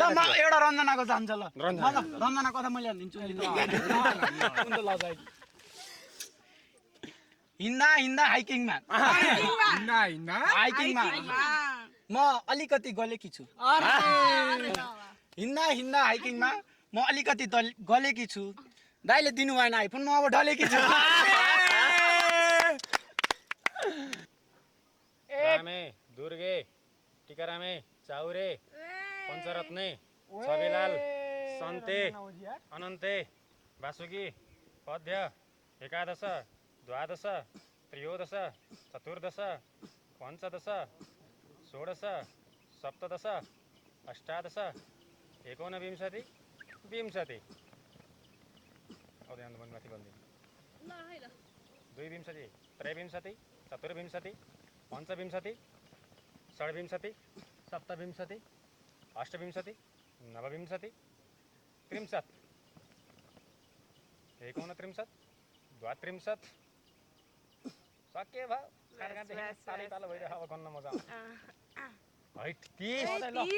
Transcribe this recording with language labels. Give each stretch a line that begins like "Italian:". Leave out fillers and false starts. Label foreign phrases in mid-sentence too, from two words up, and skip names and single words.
Nepali: ल म एउटा रञ्जनाको जान्छ ल रञ्जना कथा मैले हालिदिन्छु हिँड्दा हिँड्दा हाइकिङमा म अलिकति गलेकी छु हिँड्दा हिँड्दा हाइकिङमा म अलिकति गलेकी छु दाइले दिनु भएन आइफोन म अब ढलेकी छु रामे दुर्गे टिकारामे चाउरे पञ्चरत्ने सबेलाल सन्ते अनन्ते वासुकी पद्य एकादश द्वादश त्रयोदश चतुर्दश पञ्चदश 16 सप्तदश अष्टादश 19 20 औ ध्यान मन माथि बन्दिनु ल है ल 22 23 24 25 26 27 28 29 30 31 32 सके भयो ताली तालो भइरहेको अब गन्न मजा आउँछ हैट 30